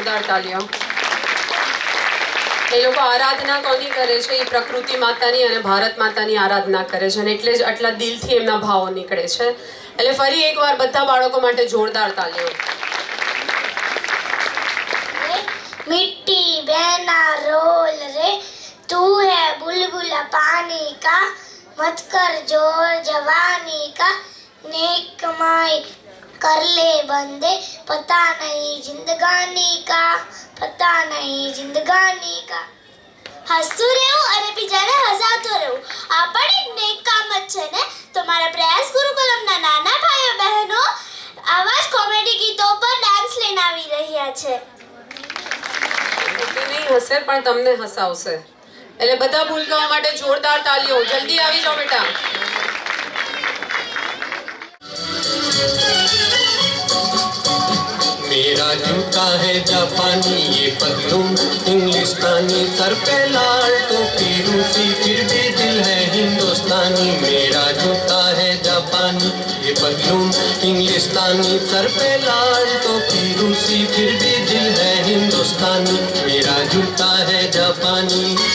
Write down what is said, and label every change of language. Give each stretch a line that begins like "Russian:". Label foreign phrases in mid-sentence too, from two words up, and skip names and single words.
Gujarati: તાલીઓ. એ લોકો આરાધના કોની કરે છે? એ પ્રકૃતિ માતાની અને ભારત માતાની આરાધના કરે છે અને એટલે જ આટલા દિલથી એમના ભાવો નીકળે છે. એટલે ફરી એકવાર બધા બાળકો માટે જોરદાર તાલીઓ.
Hindi: मिट्टी बहना रोल रे तू है बुलबुला पानी का मत कर जोर जवानी का नेक कमाई कर ले बंदे पता नहीं जिंदगानी का
Gujarati: હસતું રહેવું અને બીજાને હસાવતું રહેવું આ પણ એક નેક કામ જ છે ને. તો મારા પ્રયાસ ગુરુકુલમના નાના ભાઈઓ બહેનો આવા જ કોમેડી ગીતો પર ડાન્સ લઈને આવી રહ્યા છે. નહીં હશે પણ તમને હસાવશે. એટલે બધા ભૂલકાઓ માટે જોરદાર તાલીઓ. જલ્દી આવી જાઓ બેટા.
Hindi: मेरा जूता है जापानी ये पतलून इंग्लिस्तानी सर पे लाल टोपी रूसी फिर भी दिल है हिंदुस्तानी मेरा जूता है जापानी ये पतलून इंग्लिस्तानी सर पे लाल टोपी रूसी फिर भी दिल है हिंदुस्तानी मेरा जूता है जापानी